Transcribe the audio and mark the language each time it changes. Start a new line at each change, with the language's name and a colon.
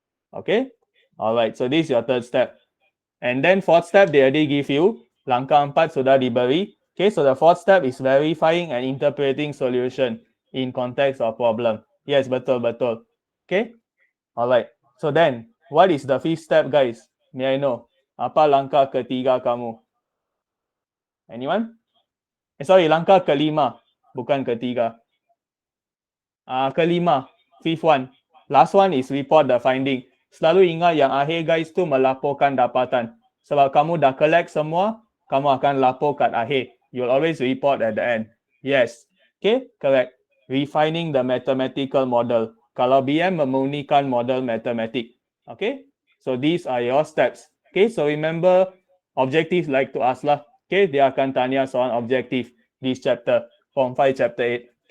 English: Okay, alright. So this is your third step. And then fourth step, they already give you.
Malay: Langkah 4 sudah diberi.
English: Okay, so the fourth step is verifying and interpreting solution in context of problem. Yes, betul. Okay, alright. So then, what is the fifth step, guys? May I know?
Malay: Apa langkah ketiga kamu?
English: Anyone? Sorry,
Malay: langkah kelima, bukan ketiga. Kelima,
English: fifth one. Last one is report the finding.
Malay: Selalu ingat yang akhir, guys, tu melaporkan dapatan. Sebab kamu dah collect semua, kamu akan lapor kat akhir.
English: You'll always report at the end. Yes. Okay, correct. Refining the mathematical model.
Malay: Kalau BM memurnikan model matematik.
English: Okay, so these are your steps. Okay, so remember, objectives like to ask lah.
Malay: Okay, dia akan tanya soal objektif
English: this chapter, Form 5 chapter 8.